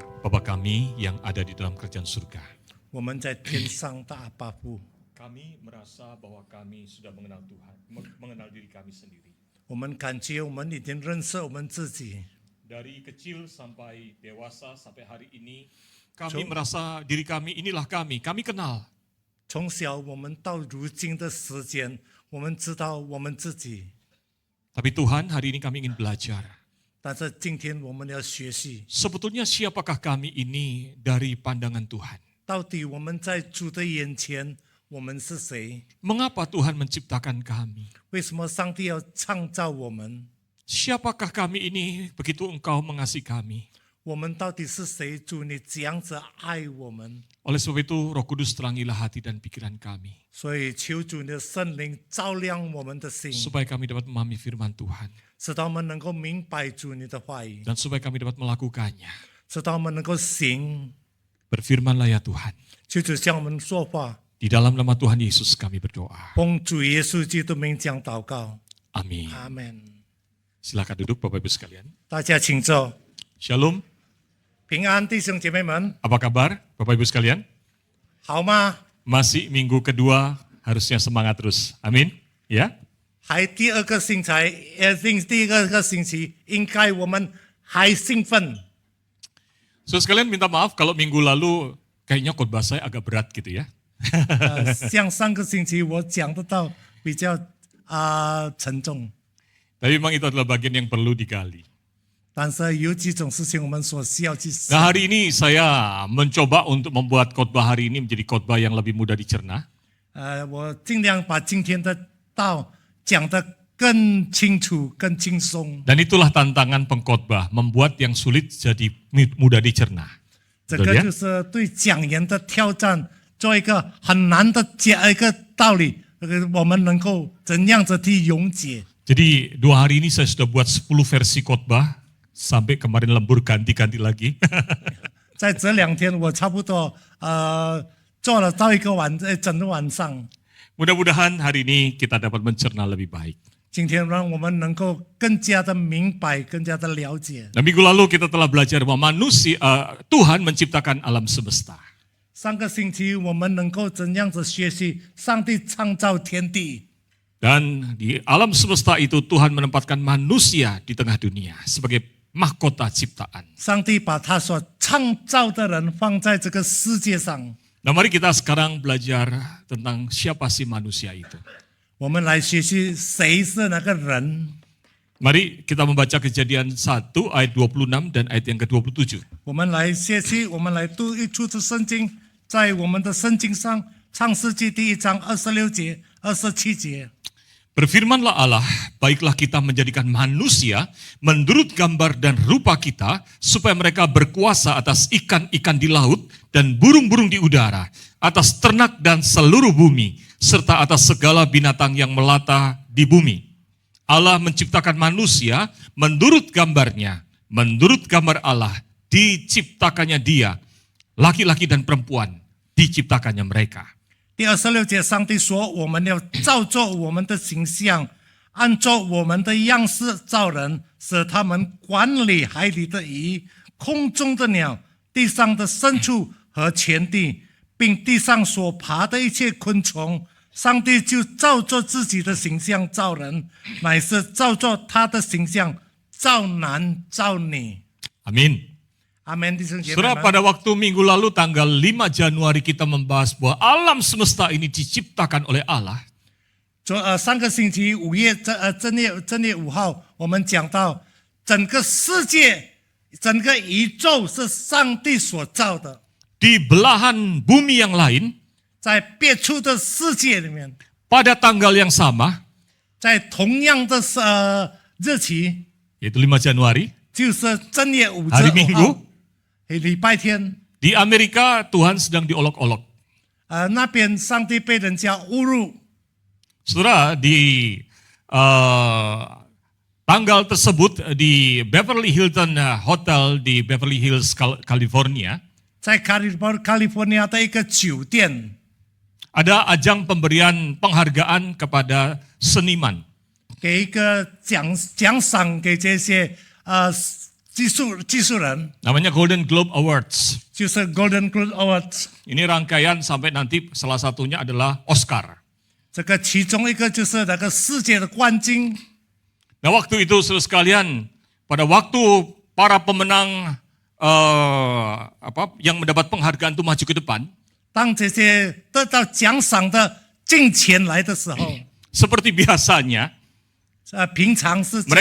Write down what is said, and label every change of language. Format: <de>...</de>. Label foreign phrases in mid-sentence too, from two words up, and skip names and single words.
<id>Bapa kami yang ada di dalam kerajaan surga.</id> <zh>我们在天上的阿爸父，</zh> <id>Kami merasa bahwa kami sudah mengenal Tuhan, mengenal diri kami sendiri.</id> <zh>我们感觉我们已经认识我们自己。</zh> <id>Dari kecil sampai dewasa sampai hari ini, kami merasa diri kami inilah kami kenal.</id> <zh>从小我们到如今的时间，我们知道我们自己，</zh> <id>Tapi Tuhan, hari ini kami ingin belajar.</id> <zh>但是今天我们要学习，</zh> <id>Sebetulnya siapakah kami ini dari pandangan Tuhan?</id> <zh>到底我们在主的眼前，我们是谁？</zh> <id>Mengapa Tuhan menciptakan kami?</id> <zh>为什么上帝要创造我们？</zh> <id>Siapakah kami ini begitu Engkau mengasihi kami?</id> <zh>我们到底是谁？主，你这样子爱我们，</zh> <id>Oleh sebab itu, Roh Kudus terangilah hati dan pikiran kami,</id> <zh>所以求主你的圣灵照亮我们的心，</zh> <id>supaya kami dapat memahami firman Tuhan,</id> <zh>使到我们能够明白主你的话语，</zh> <id>dan supaya kami dapat melakukannya.</id> <zh>使到我们能够行。</zh> <id>Berfirmanlah ya Tuhan.</id> <zh>求主向我们说话，</zh> <id>Di dalam nama Tuhan Yesus kami berdoa.</id> <zh>奉主耶稣基督名讲祷告，</zh> <id>Amin.</id> <zh>阿门。</zh> <id>Silakan duduk Bapak Ibu sekalian.</id> <zh>大家请坐，</zh> <id>Shalom.</id> <zh>平安弟兄姐妹们，</zh> <id>Apa kabar Bapak Ibu sekalian?</id> <zh>好吗？</zh> <id>Masih minggu kedua, harusnya semangat terus. Amin. Ya.</id> <zh>还第二个星期，第二个星期，应该我们还兴奋。</zh> <id>So sekalian minta maaf kalau minggu lalu kayaknya khotbah saya agak berat gitu ya.</id> <zh>像上个星期我讲得到比较沉重，</zh> <id>Tapi memang itu adalah bagian yang perlu digali.</id> <zh>但是有几种事情我们所需要去想。</zh> <id>Nah hari ini saya mencoba untuk membuat khotbah hari ini menjadi khotbah yang lebih mudah dicerna.</id> <zh>我尽量把今天的道讲得更清楚、更轻松。</zh> <id>Dan itulah tantangan pengkhotbah, membuat yang sulit jadi mudah dicerna.</id> <zh>这个就是对讲员的挑战，做一个很难的讲一个道理，我们能够怎样子去溶解。</zh> <id>Jadi 2 hari ini saya sudah buat 10 versi khotbah, sampai kemarin lembur ganti-ganti lagi.</id> <zh>在这2天，我差不多做了到一个整个晚上。</zh> <id>Mudah-mudahan hari ini kita dapat mencerna lebih baik.</id> <zh>今天让我们能够更加的明白，更加的了解。</zh> <id>Nah, minggu lalu kita telah belajar bahwa Tuhan menciptakan alam semesta.</id> <zh>上个星期我们能够怎样子学习上帝创造天地，</zh> <id>Dan di alam semesta itu Tuhan menempatkan manusia di tengah dunia sebagai mahkota ciptaan.</id> <zh>上帝把他所创造的人放在这个世界上。</zh> <id>Nah, mari kita sekarang belajar tentang siapa sih manusia itu.</id> <zh>我们来学习谁是那个人。</zh> <id>Mari kita membaca Kejadian 1 ayat 26 dan ayat yang ke-27.</id> <zh>我们来学习，我们来读一处的圣经，在我们的圣经上，创世纪第1章26节、27节。</zh> <id>Berfirmanlah Allah, baiklah kita menjadikan manusia menurut gambar dan rupa kita, supaya mereka berkuasa atas ikan-ikan di laut dan burung-burung di udara, atas ternak dan seluruh bumi, serta atas segala binatang yang melata di bumi. Allah menciptakan manusia menurut gambarnya, menurut gambar Allah, diciptakannya dia, laki-laki dan perempuan, diciptakannya mereka.</id> <zh>第26节，上帝说：“我们要照作我们的形象，按照我们的样式造人，使他们管理海里的鱼、空中的鸟、地上的牲畜和全地，并地上所爬的一切昆虫。” 上帝就照作自己的形象造人，乃是照作他的形象造男造女。</zh> <id>Amin.</id> <zh>Amin.弟兄姐妹</zh> <id>Saudara,</id> <zh>们，</zh> <id>pada waktu minggu lalu tanggal 5 Januari kita membahas bahwa alam semesta ini diciptakan oleh Allah.</id> <zh>上个星期正月5号，我们讲到整个世界、整个宇宙是上帝所造的。</zh> <id>Di belahan bumi yang lain,</id> <zh>在别处的世界里面，</zh> <id>pada tanggal yang sama,</id> <zh>在同样的日期，</zh> <id>yaitu 5 Januari,</id> <zh>就是正月5</zh> <id>hari</id> <zh>号</zh> <id>Minggu,</id> <zh>礼拜天，</zh> <id>di Amerika Tuhan sedang diolok-olok.</id> <zh>那边上帝被人家侮辱。</zh> <id>Saudara, di tanggal tersebut di Beverly Hilton Hotel di Beverly Hills, California,</id> <zh>在加利福尼亚的一个酒店，</zh> <id>ada ajang pemberian penghargaan kepada seniman.</id> <zh>给一个奖赏给这些技术人，</zh> <id>namanya Golden Globe Awards.</id> <zh>就是 Golden Globe Awards。</zh> <id>Ini rangkaian sampai nanti salah satunya adalah Oscar.</id> <zh>这个其中一个就是那个世界的冠军。</zh> <id>Nah waktu itu saudara sekalian, pada waktu para pemenang yang mendapat penghargaan itu maju ke depan,</id> <zh>当这些得到奖赏的进前来的时候，</zh> <id>seperti biasanya</id> <zh>平常是这样</zh>